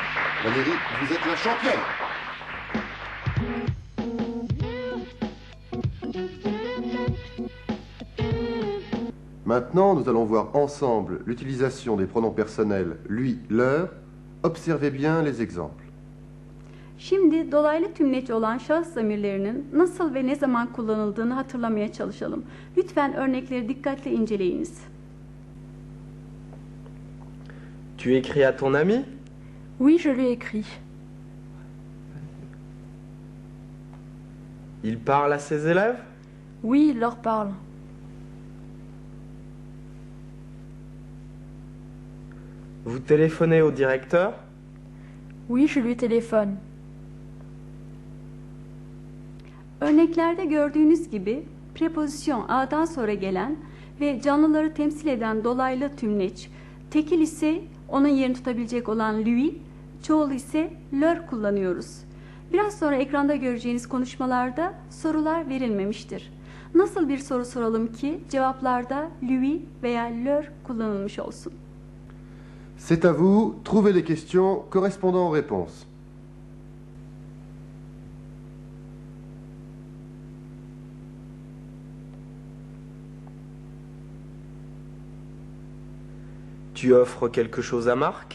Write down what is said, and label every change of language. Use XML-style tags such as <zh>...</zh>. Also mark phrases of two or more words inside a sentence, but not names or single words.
<fr>Valérie, vous êtes la championne. Maintenant, nous allons voir ensemble l'utilisation des pronoms personnels lui, leur. Observez bien les exemples.</fr> <tr>Şimdi dolaylı tümleç olan şahıs zamirlerinin nasıl ve ne zaman kullanıldığını hatırlamaya çalışalım. Lütfen örnekleri dikkatle inceleyiniz.</tr> <fr>Tu écris à ton ami? Oui, je lui ai écrit. Il parle à ses élèves? Oui, il leur parle. Vous téléphonez au directeur? Oui, je lui téléphone.</fr> <tr>Örneklerde gördüğünüz gibi prepozisyon a'dan sonra gelen ve canlıları temsil eden dolaylı tümleç, tekil ise onun yerini tutabilecek olan lui, çoğul ise leur kullanıyoruz. Biraz sonra ekranda göreceğiniz konuşmalarda sorular verilmemiştir. Nasıl bir soru soralım ki cevaplarda lui veya leur kullanılmış olsun?</tr> <fr>C'est à vous, trouvez les questions correspondant aux réponses. Tu offres quelque chose à Marc?</fr>